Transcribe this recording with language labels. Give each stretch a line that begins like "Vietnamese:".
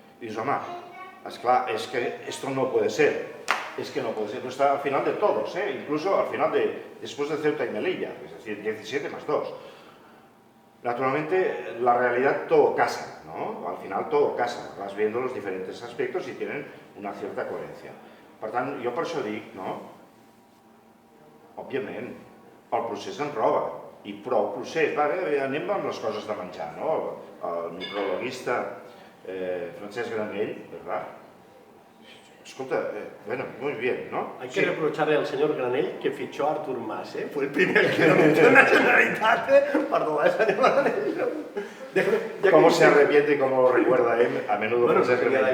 Spanish: Y
Catalan: dius, home, esclar,
Spanish: es que esto no puede ser. Es que no puede ser. Está al final de todos, incluso al final después de Ceuta y Melilla, es decir, 17 más 2. Naturalmente, la realidad todo casa, ¿no? Al final todo casa. Vas viendo los diferentes aspectos y tienen una cierta coherencia.
Catalan: Per tant, jo per això dic, no? Òbviament, el procés ens roba, i prou procés. Anem amb les coses de menjar, no?
Spanish: El microbiologista Francesc Granell, ¿verdad?
Catalan: Escolta,
Spanish: bueno, muy bien, ¿no? Hay que reprocharle al señor Granell que fichó a Artur Mas, ¿eh? Fue el primer que lo metió en la Generalitat,
Catalan: Perdó,
Spanish: señor Granell. ¿Cómo se arrepiente y cómo lo recuerda él a menudo Francesc Granell?